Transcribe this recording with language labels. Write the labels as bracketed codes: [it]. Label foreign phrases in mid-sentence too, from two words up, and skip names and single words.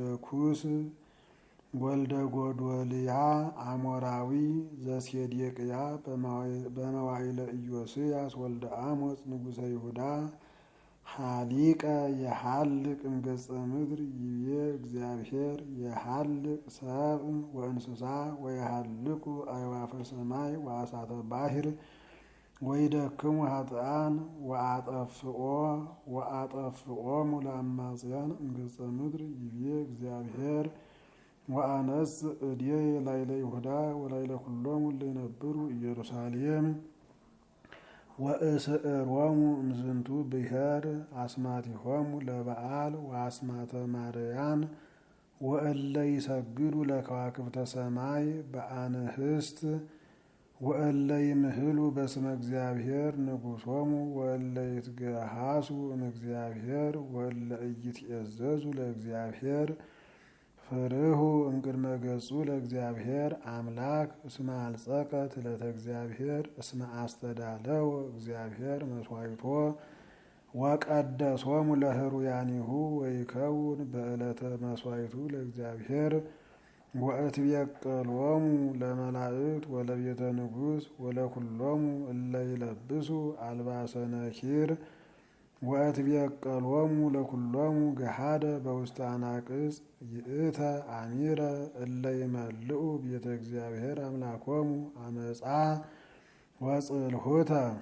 [gez] ኩስ ወልደ ጎዶልያ አሞራዊ ዘሴዴቅያ በመዋዕለ ኢዮስያስ ወልደ አሞጽ ንጉሠ ይሁዳ ሀሊቀ የሀልቅ እምገጸ ምድር ይቤ እግዚአብሔር የሀልቅ ሰብእ ወእንስሳ ወየሀልቁ አዕዋፈ ሰማይ ወአሳተ ባሕር ወይደክሙ ኃጥኣን ወአጠፍኦሙ ለአማጽያን እምገጸ ምድር ይቤ እግዚአብሔር ወአነጽእ እዴየ ላዕለ ይሁዳ ወላዕለ ኩሎሙ እለ ይነብሩ ኢየሩሳሌም ወእስዕሮሙ እምዝንቱ ብሔር አስማቲሆሙ ለበዓል ወአስማተ ማርያን ወእለ ይሰግዱ ለከዋክብተ ሰማይ በአንህስት ወእለ ይምህሉ በስመ እግዚአብሔር ንጉሶሙ ወእለ ይትገሃሱ እምእግዚአብሔር ወእለ ኢይትዔዘዙ ለእግዚአብሔር ፍርሁ እምቅድመ ገጹ ለእግዚአብሔር አምላክ እስመ አልጸቀት ዕለተ እግዚአብሔር እስመ አስተዳለወ እግዚአብሔር መስዋዕቶ ወቀደሶሙ ለህሩያኒሁ ወይከውን በዕለተ መስዋዕቱ ለእግዚአብሔር ወእትቤቀሎሙ ለመላእክት ወለቤተ ንጉሥ ወለኩሎሙ እለ ይለብሱ አልባሰ ነኪር ወእትቤቀሎሙ ለኩሎሙ ገሃደ በውስተ አናቅጽ ይእተ አሚረ እለ ይመልኡ ቤተ እግዚአብሔር አምላኮሙ አመፃ ወጽልሁተ